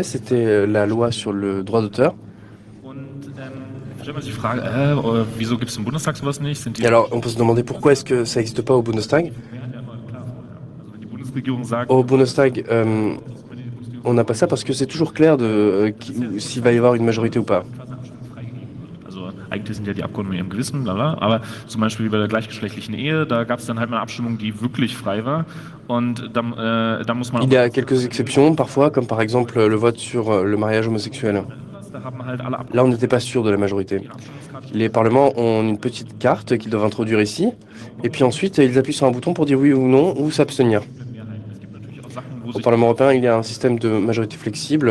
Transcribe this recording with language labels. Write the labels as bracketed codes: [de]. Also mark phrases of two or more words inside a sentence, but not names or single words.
[fr] C'était la loi sur le droit d'auteur. Et alors, on peut se demander pourquoi est-ce que ça n'existe pas au Bundestag. Au Bundestag, on n'a pas ça parce que c'est toujours clair de s'il va y avoir une majorité ou pas. [de] Eigentlich sind ja die Abgeordneten mit ihrem Gewissen, bla bla, aber zum Beispiel wie bei der gleichgeschlechtlichen Ehe, da gab es dann halt mal eine Abstimmung, die wirklich frei war. Und da muss man. [fr] Il y a quelques exceptions parfois, comme par exemple le vote sur le mariage homosexuel. Là, on n'était pas sûr de la majorité. Les parlements ont une petite carte qu'ils doivent introduire ici, et puis ensuite ils appuient sur un bouton pour dire oui ou non, ou s'abstenir. Au Parlement européen, il y a un système de majorité flexible.